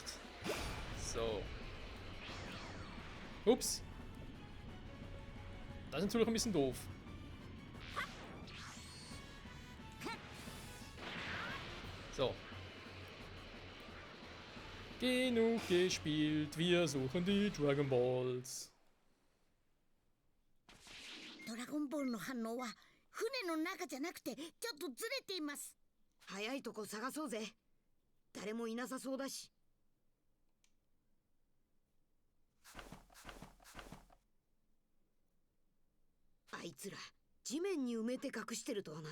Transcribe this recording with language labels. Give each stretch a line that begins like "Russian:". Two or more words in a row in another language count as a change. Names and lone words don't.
German: So. Ups. Das ist natürlich ein bisschen doof. So. Genug gespielt, wir suchen die Dragon Balls.
Japanese: ドラゴンボールの反応は船の中じゃなくてちょっとずれています。早いとこ探そうぜ。誰もいなさそうだし。あいつら地面に埋めて隠してるとはな。